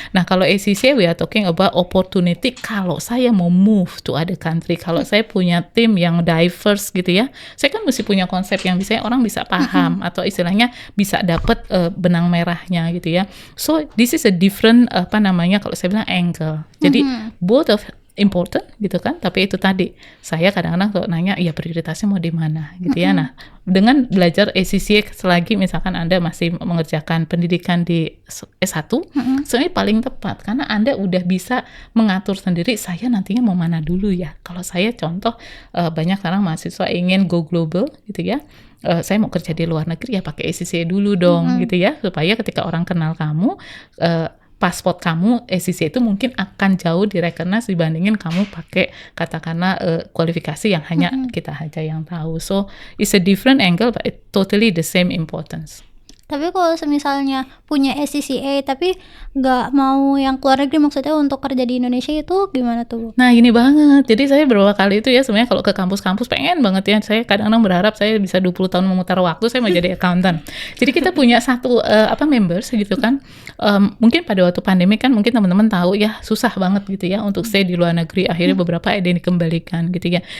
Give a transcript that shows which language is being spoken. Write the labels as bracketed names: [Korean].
[Indonesian] Nah kalau [English] ACCA we are talking about opportunity. [Indonesian] Kalau saya mau [English] move to other country, [Indonesian] kalau saya punya tim yang diverse gitu ya, saya kan mesti punya konsep yang bisa orang bisa paham atau istilahnya bisa dapat benang merahnya gitu ya. [English] So this is a different [Indonesian] kalau saya bilang angle. Jadi [English] both of [Indonesian] important gitu kan, tapi itu tadi saya kadang-kadang kalau nanya ya prioritasnya mau di mana gitu ya. Nah, dengan belajar ACCA selagi misalkan Anda masih mengerjakan pendidikan di S1, sebenarnya paling tepat karena Anda udah bisa mengatur sendiri saya nantinya mau mana dulu ya. Kalau saya contoh banyak sekarang mahasiswa ingin [English] go global [Indonesian] gitu ya. Saya mau kerja di luar negeri ya pakai ACCA dulu dong gitu ya, supaya ketika orang kenal kamu paspor kamu ACCA itu mungkin akan jauh direcognize dibandingin kamu pakai katakanlah kualifikasi yang hanya kita aja yang tahu. [English] So it's a different angle but it totally the same importance. [Indonesian] Tapi kalau misalnya punya SCCA tapi nggak mau yang keluar negeri, maksudnya untuk kerja di Indonesia itu gimana tuh, Bu? Nah ini banget, jadi saya beberapa kali itu ya sebenarnya kalau ke kampus-kampus pengen banget ya, saya kadang-kadang berharap saya bisa 20 tahun memutar waktu, saya mau jadi accountant. Jadi kita punya satu members gitu kan, mungkin pada waktu pandemi kan mungkin teman-teman tahu ya susah banget gitu ya untuk stay di luar negeri, akhirnya beberapa ada yang dikembalikan gitu ya.